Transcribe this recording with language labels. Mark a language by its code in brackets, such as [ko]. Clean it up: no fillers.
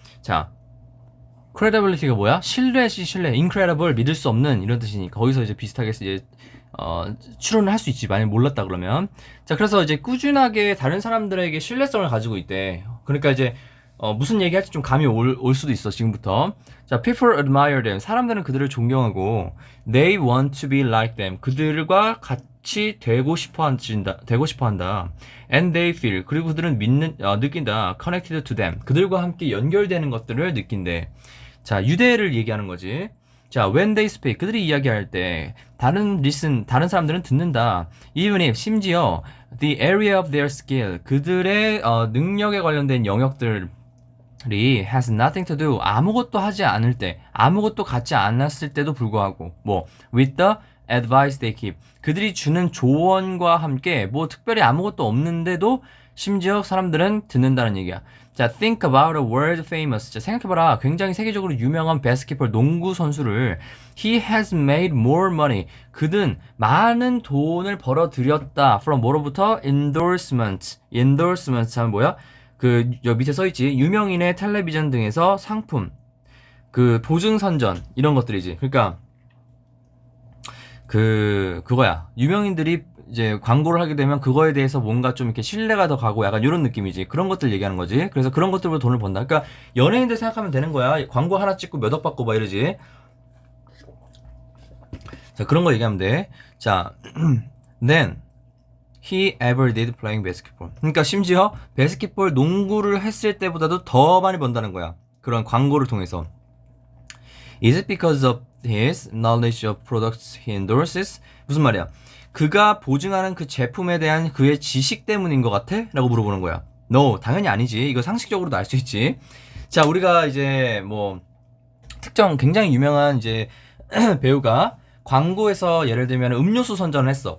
[ko] 자, credibility가 뭐야? 신뢰지 신뢰. incredible 믿을 수 없는 이런 뜻이니까 거기서 이제 비슷하게 이제 추론을 할 수 있지. 만약 몰랐다 그러면. 자, 그래서 이제 꾸준하게 다른 사람들에게 신뢰성을 가지고 있대. 그러니까 이제 무슨 얘기할지 좀 감이 올 수도 있어 지금부터. [en] 자, people admire them. [ko] 사람들은 그들을 존경하고 [en] they want to be like them. [ko] 그들과 같이 되고 싶어 한다. [en] And they feel. [ko] 그리고 그들은 느낀다. [en] connected to them. [ko] 그들과 함께 연결되는 것들을 느낀대. 자, 유대를 얘기하는 거지. [en] 자, when they speak. [ko] 그들이 이야기할 때 다른 사람들은 듣는다. [en] even if [ko] 심지어 [en] the area of their skill. [ko] 그들의 능력에 관련된 영역들이 [en] has nothing to do. [ko] 아무것도 하지 않을 때, 아무것도 갖지 않았을 때도 불구하고 [en] with the advice they give. [ko] 그들이 주는 조언과 함께 특별히 아무것도 없는데도 심지어 사람들은 듣는다는 얘기야. [en] 자, think about a world famous. [ko] 자, 생각해봐라. 굉장히 세계적으로 유명한 basketball 농구 선수를 [en] he has made more money. [ko] 그는 많은 돈을 벌어들였다. from 뭐로부터? endorsements. 하면 뭐야? 여 밑에 써있지. 유명인의 텔레비전 등에서 상품. 보증선전. 이런 것들이지. 그러니까 그거야. 유명인들이 이제 광고를 하게 되면 그거에 대해서 뭔가 좀 이렇게 신뢰가 더 가고 약간 이런 느낌이지. 그런 것들 얘기하는 거지. 그래서 그런 것들로 돈을 번다. 그러니까 연예인들 생각하면 되는 거야. 광고 하나 찍고 몇 억 받고 막 이러지. 자, 그런 거 얘기하면 돼. 자, then [en] he ever did playing basketball. [ko] 그러니까 심지어 바스켓볼 농구를 했을 때보다도 더 많이 번다는 거야. 그런 광고를 통해서. [en] Is it because of his knowledge of products he endorses? [ko] 무슨 말이야? 그가 보증하는 그 제품에 대한 그의 지식 때문인 것 같아? 라고 물어보는 거야. No, 당연히 아니지. 이거 상식적으로도 알 수 있지. 자, 우리가 이제 뭐 특정 굉장히 유명한 이제 배우가 광고에서 예를 들면 음료수 선전을 했어.